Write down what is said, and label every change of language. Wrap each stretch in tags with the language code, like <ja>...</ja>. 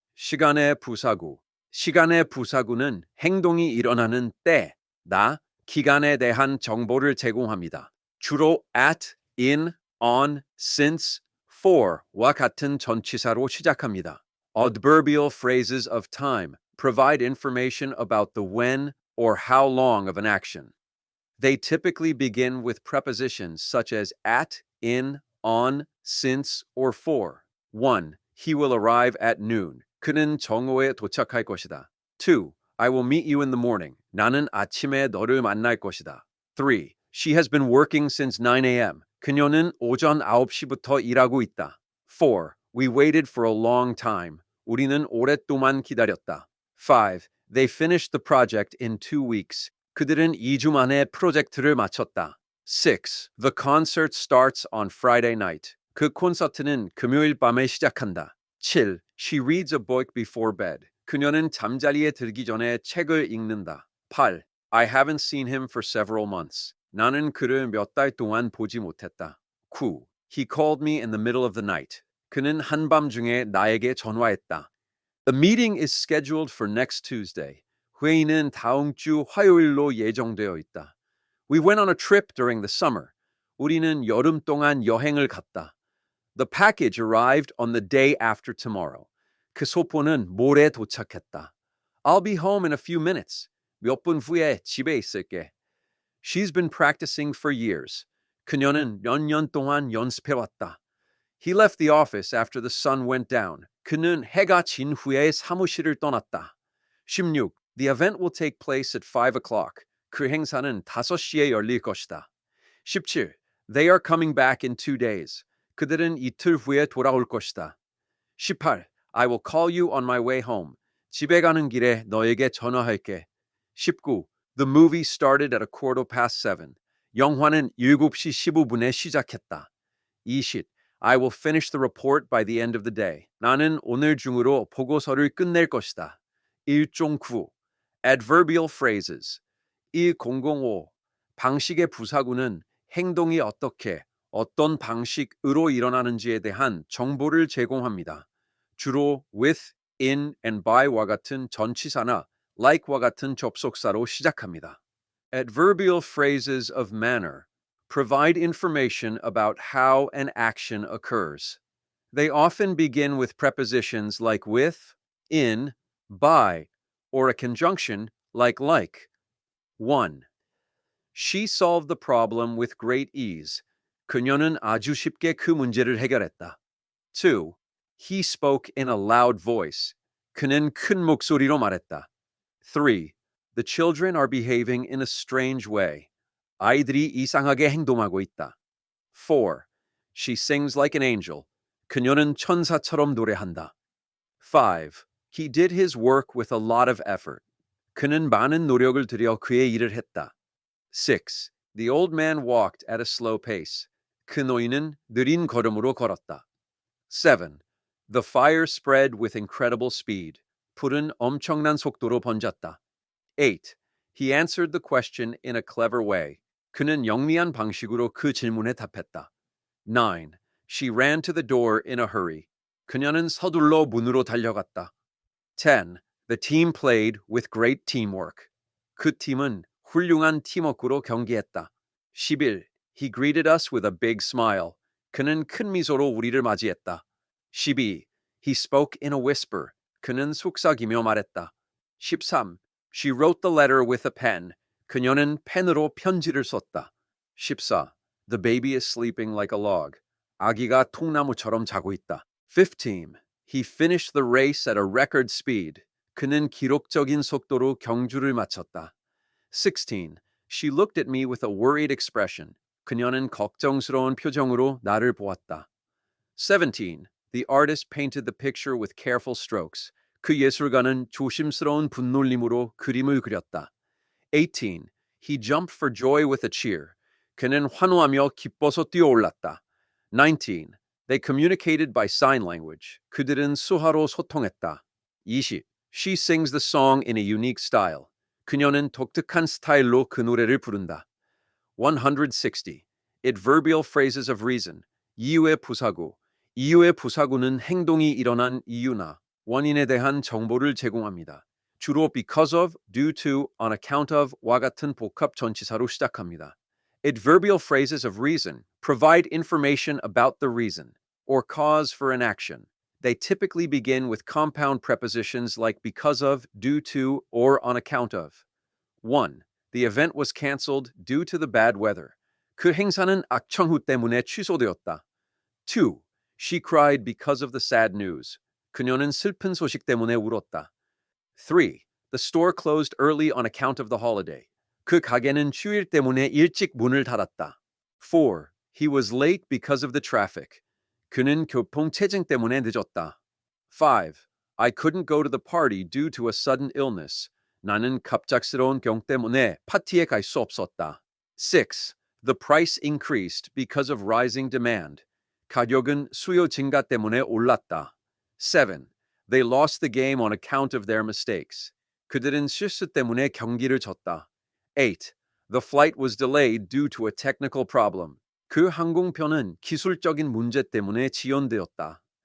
<ko>시간의 부사구. 시간의 부사구는 행동이 일어나는 때, 나, 기간에 대한 정보를 제공합니다. 주로 at, in, on, since, for와 같은 전치사로 시작합니다.</ko> <en>Adverbial phrases of time provide information about the when or how long of an action. They typically begin with prepositions such as at, in, on, since, or for. 1. He will arrive at noon.</en> <ko>그는 정오에 도착할 것이다.</ko> <en>2. I will meet you in the morning.</en> <ko>나는 아침에 너를 만날 것이다.</ko> <en>3. She has been working since 9 a.m.</en> <ko>그녀는 오전 9시부터 일하고 있다.</ko> <en>4. We waited for a long time.</en> <ko>우리는 오랫동안 기다렸다.</ko> <en>5. They finished the project in 2 weeks.</en> <ko>그들은 2주 만에 프로젝트를 마쳤다.</ko> <en>6. The concert starts on Friday night.</en> <ko>그 콘서트는 금요일 밤에 시작한다.</ko> <en>7. She reads a book before bed.</en> <ko>그녀는 잠자리에 들기 전에 책을 읽는다.</ko> <en>8. I haven't seen him for several months.</en> <ko>나는 그를 몇 달 동안 보지 못했다.</ko> <en>9. He called me in the middle of the night.</en> <ko>그는 한밤중에 나에게 전화했다.</ko> <en>The meeting is scheduled for next Tuesday.</en> <ko>회의는 다음 주 화요일로 예정되어 있다.</ko> <en>We went on a trip during the summer.</en> <ko>우리는 여름 동안 여행을 갔다.</ko> <en>The package arrived on the day after tomorrow.</en> <ko>그 소포는 모레 도착했다.</ko> <en>I'll be home in a few minutes.</en> <ko>몇 분 후에 집에 있을게.</ko> <en>She's been practicing for years.</en> <ko>그녀는 몇 년 동안 연습해왔다.</ko> <en>He left the office after the sun went down.</en> <ko>그는 해가 진 후에 사무실을 떠났다.</ko> <en>16. The event will take place at 5 o'clock.</en> <ko>그 행사는 5시에 열릴 것이다.</ko> <en>17. They are coming back in 2 days.</en> <ko>그들은 이틀 후에 돌아올 것이다.</ko> <en>18. I will call you on my way home.</en> <ko>집에 가는 길에 너에게 전화할게.</ko> <en>19. The movie started at 7:15.</en> <ko>영화는 7시 15분에 시작했다.</ko> <en>20. I will finish the report by the end of the day.</en> <ko>나는 오늘 중으로 보고서를 끝낼 것이다.</ko> <en>1.9. Adverbial phrases. 1.005.</en> <ko>방식의 부사구는 행동이 어떻게, 어떤 방식으로 일어나는지에 대한 정보를 제공합니다. 주로 with, in, and by와 같은 전치사나 like와 같은 접속사로 시작합니다.</ko> <en>Adverbial phrases of manner provide information about how an action occurs. They often begin with prepositions like with, in, by, or a conjunction Like. 1. She solved the problem with great ease.</en> <ko>그녀는 아주 쉽게 그 문제를 해결했다.</ko> <en>2. He spoke in a loud voice.</en> <ko>그는 큰 목소리로 말했다.</ko> <en>3. The children are behaving in a strange way.</en> <ko>아이들이 이상하게 행동하고 있다.</ko> <en>4. She sings like an angel.</en> <ko>그녀는 천사처럼 노래한다.</ko> <en>5. He did his work with a lot of effort.</en> <ko>그는 많은 노력을 들여 그의 일을 했다.</ko> <en>6. The old man walked at a slow pace.</en> <ko>그 노인은 느린 걸음으로 걸었다.</ko> <en>7. The fire spread with incredible speed.</en> <ko>불은 엄청난 속도로 번졌다.</ko> <en>8. He answered the question in a clever way.</en> <ko>그는 영리한 방식으로 그 질문에 답했다.</ko> <en>9. She ran to the door in a hurry.</en> <ko>그녀는 서둘러 문으로 달려갔다.</ko> <en>10. The team played with great teamwork.</en> <ko>그 팀은 훌륭한 팀워크로 경기했다.</ko> <en>11. He greeted us with a big smile.</en> <ko>그는 큰 미소로 우리를 맞이했다.</ko> <en>12. He spoke in a whisper.</en> <ko>그는 속삭이며 말했다.</ko> <en>13. She wrote the letter with a pen.</en> <ko>그녀는 펜으로 편지를 썼다.</ko> <en>14. The baby is sleeping like a log.</en> <ko>아기가 통나무처럼 자고 있다.</ko> <en>15. He finished the race at a record speed.</en> <ko>그는 기록적인 속도로 경주를 마쳤다.</ko> <en>16. She looked at me with a worried expression.</en> <ko>그녀는 걱정스러운 표정으로 나를 보았다.</ko> <en>17. The artist painted the picture with careful strokes.</en> <ko>그 예술가는 조심스러운 붓놀림으로 그림을 그렸다.</ko> <en>18. He jumped for joy with a cheer.</en> <ko>그는 환호하며 기뻐서 뛰어올랐다.</ko> <en>19. They communicated by sign language.</en> <ko>그들은 수화로 소통했다.</ko> <en>20. She sings the song in a unique style.</en> <ko>그녀는 독특한 스타일로 그 노래를 부른다.</ko> <en>160. Adverbial phrases of reason.</en> <ko>이유의 부사구. 이유의 부사구는 행동이 일어난 이유나 원인에 대한 정보를 제공합니다. 주로 because of, due to, on account of와 같은 복합 전치사로 시작합니다.</ko> <en>Adverbial phrases of reason provide information about the reason or cause for an action. They typically begin with compound prepositions like because of, due to, or on account of. 1. The event was canceled due to the bad weather.</en> <ko>그 행사는 악천후 때문에 취소되었다.</ko> <en>2. She cried because of the sad news.</en> <ko>그녀는 슬픈 소식 때문에 울었다.</ko> <en>3. The store closed early on account of the holiday.</en> <ko>그 가게는 휴일 때문에 일찍 문을 닫았다.</ko> <en>4. He was late because of the traffic.</en> <ko>그는 교통체증 때문에 늦었다.</ko> <en>5. I couldn't go to the party due to a sudden illness.</en> <ko>나는 갑작스러운 병 때문에 파티에 갈 수 없었다.</ko> <en>6. The price increased because of rising demand.</en> <ko>가격은 수요 증가 때문에 올랐다.</ko> <en>7. They lost the game on account of their mistakes.</en> <ko>그들은 실수 때문에 경기를 졌다.</ko> <en>8. The flight was delayed due to a technical problem.</en> <ko>그 항공편은 기술적인 문제 때문에 지연되었다.</ko>